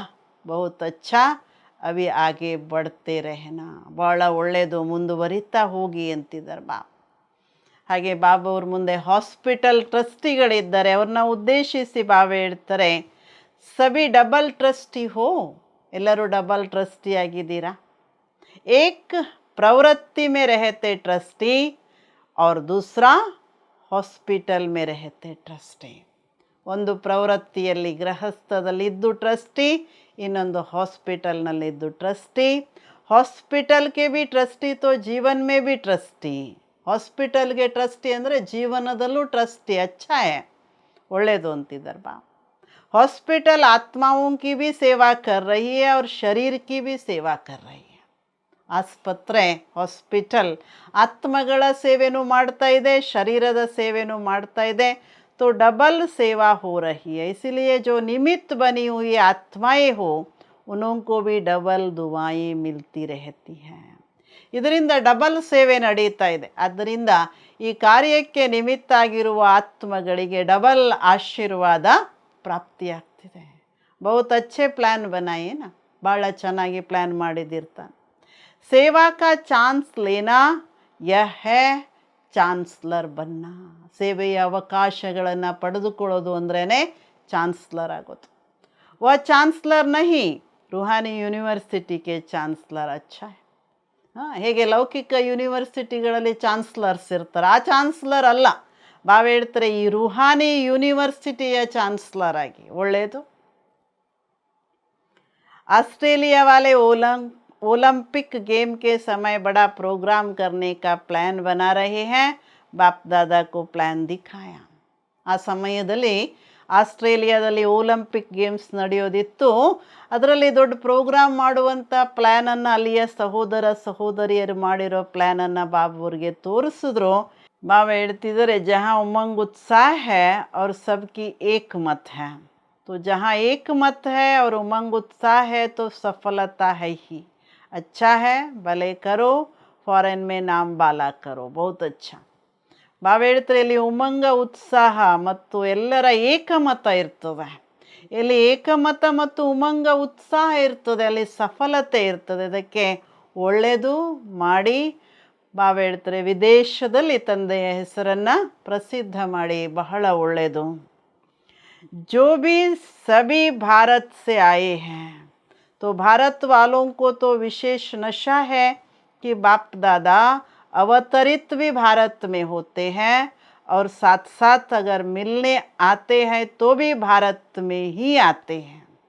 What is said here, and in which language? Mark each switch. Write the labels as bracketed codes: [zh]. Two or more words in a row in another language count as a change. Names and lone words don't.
[hi] बहुत अच्छा, अभी आगे बढ़ते रहना, [kn] ಭಾಳ ಒಳ್ಳೆಯದು, ಮುಂದುವರಿತಾ ಹೋಗಿ ಅಂತಿದ್ದಾರೆ ಬಾಬಾ. ಹಾಗೆ ಬಾಬಾ ಅವ್ರ ಮುಂದೆ ಹಾಸ್ಪಿಟಲ್ ಟ್ರಸ್ಟಿಗಳಿದ್ದಾರೆ. ಅವ್ರನ್ನ ಉದ್ದೇಶಿಸಿ ಬಾಬಾ ಹೇಳ್ತಾರೆ, [hi] सभी डबल ट्रस्टी हो, [kn] ಎಲ್ಲರೂ ಡಬಲ್ ಟ್ರಸ್ಟಿ ಆಗಿದ್ದೀರಾ. [hi] एक प्रवृत्ति में रहते ट्रस्टी और दूसरा ಹಾಸ್ಪಿಟಲ್ में रहते ಟ್ರಸ್ಟಿ. [kn] ಒಂದು ಪ್ರವೃತ್ತಿಯಲ್ಲಿ ಗೃಹಸ್ಥದಲ್ಲಿದ್ದು ಟ್ರಸ್ಟಿ, ಇನ್ನೊಂದು ಹಾಸ್ಪಿಟಲ್ನಲ್ಲಿದ್ದು ಟ್ರಸ್ಟಿ. [hi] हॉस्पिटल के भी ट्रस्टी तो जीवन में भी ट्रस्टी. [kn] ಹಾಸ್ಪಿಟಲ್ಗೆ ಟ್ರಸ್ಟಿ ಅಂದರೆ ಜೀವನದಲ್ಲೂ ಟ್ರಸ್ಟಿ. [hi] अच्छा है, [kn] ಒಳ್ಳೆಯದು ಅಂತಿದ್ದಾರೆ ಬಾ. [hi] हॉस्पिटल आत्माओं की भी सेवा कर रही है और शरीर की भी सेवा कर रही है. [kn] ಆಸ್ಪತ್ರೆ, ಹಾಸ್ಪಿಟಲ್ ಆತ್ಮಗಳ ಸೇವೆನೂ ಮಾಡ್ತಾ ಇದೆ, ಶರೀರದ ಸೇವೆನೂ ಮಾಡ್ತಾ ಇದೆ. [hi] तो डबल सेवा हो रही है. इसलिए जो निमित्त बनी हुई आत्माएं हो उनको भी डबल दुआएं मिलती रहती हैं. [kn] ಇದರಿಂದ ಡಬಲ್ ಸೇವೆ ನಡೀತಾ ಇದೆ. ಆದ್ದರಿಂದ ಈ ಕಾರ್ಯಕ್ಕೆ ನಿಮಿತ್ತ ಆಗಿರುವ ಆತ್ಮಗಳಿಗೆ ಡಬಲ್ ಆಶೀರ್ವಾದ ಪ್ರಾಪ್ತಿಯಾಗ್ತಿದೆ. [hi] बहुत अच्छे प्लान बनाए न, [kn] ಭಾಳ ಚೆನ್ನಾಗಿ ಪ್ಲ್ಯಾನ್ ಮಾಡಿದಿರ್ತಾನೆ. [hi] सेवा का चांस लेना यह है चांसलर बनना. [kn] ಸೇವೆಯ ಅವಕಾಶಗಳನ್ನು ಪಡೆದುಕೊಳ್ಳೋದು ಅಂದ್ರೇ ಚಾನ್ಸ್ಲರ್ ಆಗೋದು. [hi] वो चांसलर नहीं, रूहानी यूनिवर्सिटी के चांसलर. [kn] ಅಚ್ಚಾ, ಹೇಗೆ ಲೌಕಿಕ ಯೂನಿವರ್ಸಿಟಿಗಳಲ್ಲಿ ಚಾನ್ಸ್ಲರ್ಸ್ ಇರ್ತಾರೆ, ಆ ಚಾನ್ಸ್ಲರ್ ಅಲ್ಲ. ಬಾಬಾ ಹೇಳ್ತಾರೆ, ಈ ರೂಹಾನಿ ಯೂನಿವರ್ಸಿಟಿಯ ಚಾನ್ಸ್ಲರ್ ಆಗಿ. ಒಳ್ಳೆಯದು. [hi] ऑस्ट्रेलिया वाले ओलंपिक गेम के समय बड़ा प्रोग्राम करने का प्लान बना रहे हैं. बाप दादा को प्लान दिखाया. [kn] ಆ ಸಮಯದಲ್ಲಿ ಆಸ್ಟ್ರೇಲಿಯಾದಲ್ಲಿ ಒಲಿಂಪಿಕ್ ಗೇಮ್ಸ್ ನಡೆಯೋದಿತ್ತು. ಅದರಲ್ಲಿ ದೊಡ್ಡ ಪ್ರೋಗ್ರಾಮ್ ಮಾಡುವಂಥ ಪ್ಲ್ಯಾನನ್ನು ಅಲ್ಲಿಯ ಸಹೋದರ ಸಹೋದರಿಯರು ಮಾಡಿರೋ ಪ್ಲ್ಯಾನನ್ನು ಬಾಬಾವ್ರಿಗೆ ತೋರಿಸಿದ್ರು. ಬಾಬಾ ಹೇಳ್ತಿದ್ದಾರೆ, [hi] ಜहाँ उमंग उत्साह है और सबकी एक मत है. तो जहाँ एक मत है और उमंग उत्साह है तो सफलता है ही. अच्छा है, भले करो, फॉरेन में नाम बाला करो. बहुत अच्छा. [kn] ಬಾಬಾ ಹೇಳ್ತಾರೆ, ಇಲ್ಲಿ ಉಮಂಗ ಉತ್ಸಾಹ ಮತ್ತು ಎಲ್ಲರ ಏಕಮತ ಇರ್ತದೆ. ಇಲ್ಲಿ ಏಕಮತ ಮತ್ತು ಉಮಂಗ ಉತ್ಸಾಹ ಇರ್ತದೆ, ಅಲ್ಲಿ ಸಫಲತೆ ಇರ್ತದೆ. ಅದಕ್ಕೆ ಒಳ್ಳೆಯದು ಮಾಡಿ. ಬಾಬಾ ಹೇಳ್ತಾರೆ, ವಿದೇಶದಲ್ಲಿ ತಂದೆಯ ಹೆಸರನ್ನು ಪ್ರಸಿದ್ಧ ಮಾಡಿ, ಬಹಳ ಒಳ್ಳೆಯದು. [hi] जो भी सभी भारत से आए हैं तो भारत वालों को तो विशेष नशा है कि बाप दादा अवतरित भी भारत में होते हैं और साथ साथ अगर मिलने आते हैं तो भी भारत में ही आते हैं.